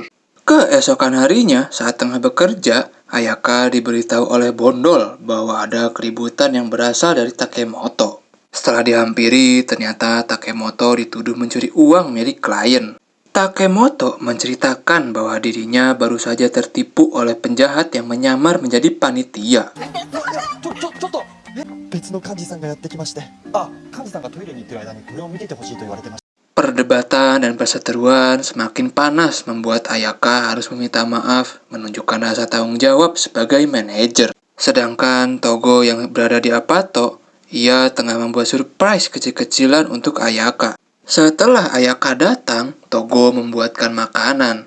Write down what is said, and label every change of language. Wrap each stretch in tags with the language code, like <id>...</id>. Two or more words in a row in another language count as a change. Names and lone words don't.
<id>Keesokan harinya, saat tengah bekerja, Ayaka diberitahu oleh Bondol bahwa ada keributan yang berasal dari Takemoto. Setelah dihampiri, ternyata Takemoto dituduh mencuri uang milik klien. Takemoto menceritakan bahwa dirinya baru saja tertipu oleh penjahat yang menyamar menjadi panitia.</id> <ja>ちょっと別の幹事さんがやってきまして、あ、幹事さんがトイレに行ってる間にこれを見ててほしいと言われてました。</ja> <id>Perdebatan dan perseteruan semakin panas membuat Ayaka harus meminta maaf, menunjukkan rasa tanggung jawab sebagai manajer. Sedangkan Togo yang berada di Apato, ia tengah membuat surprise kecil-kecilan untuk Ayaka. Setelah Ayaka datang, Togo membuatkan makanan.</id>